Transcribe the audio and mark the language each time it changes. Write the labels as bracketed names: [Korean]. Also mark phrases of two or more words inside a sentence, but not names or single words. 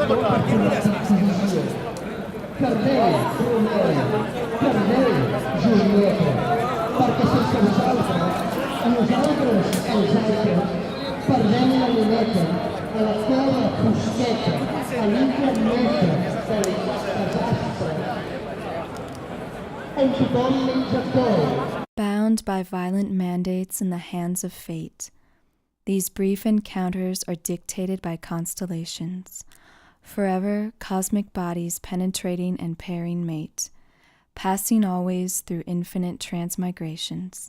[Catalan] perdeu, Romeu, perdeu, Julieta, perquè sense vosaltres, a nosaltres, els altres, perdem la luneta, a la cola fosqueta, a l'intermeta del desastre, on tothom menja cor. [English] Bound by violent mandates in the hands of fate, these brief encounters are dictated by constellations, forever cosmic bodies penetrating and pairing mate, passing always through infinite transmigrations.